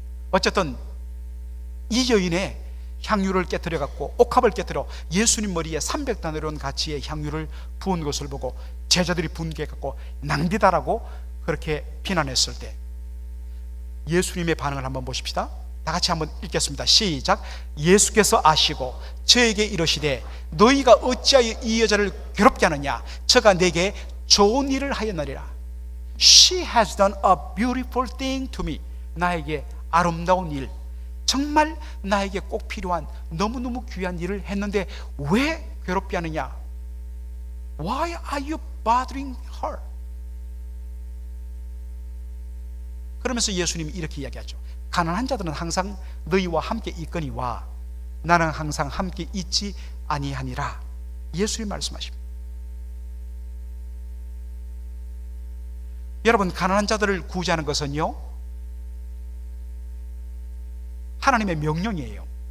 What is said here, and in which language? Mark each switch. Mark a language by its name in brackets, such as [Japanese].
[Korean] 어쨌든 이 여인의 향유를 깨뜨려 갖고 옥합을 깨뜨려 예수님 머리에 300데나리온 가치의 향유를 부은 것을 보고 제자들이 분개해 갖고 낭비다라고 그렇게 비난했을 때 예수님의 반응을 한번 보십시다. 다 같이 한번 읽겠습니다. 시작. 예수께서 아시고 저에게 이르시되 너희가 어찌하여 이 여자를 괴롭게 하느냐? 저가 내게 좋은 일을 하였느니라. [English] She has done a beautiful thing to me. [Korean] 나에게 아름다운 일, 정말 나에게 꼭 필요한 너무너무 귀한 일을 했는데 왜 괴롭게 하느냐? [English] Why are you bothering her? [Korean] 그러면서 예수님이 이렇게 이야기하죠. 가난한 자들은 항상 너희와 함께 있거니와 나는 항상 함께 있지 아니하니라. 예수님 말씀하십니다. 여러분, 가난한 자들을 구제하는 것은요, 하나님의 명령이에요.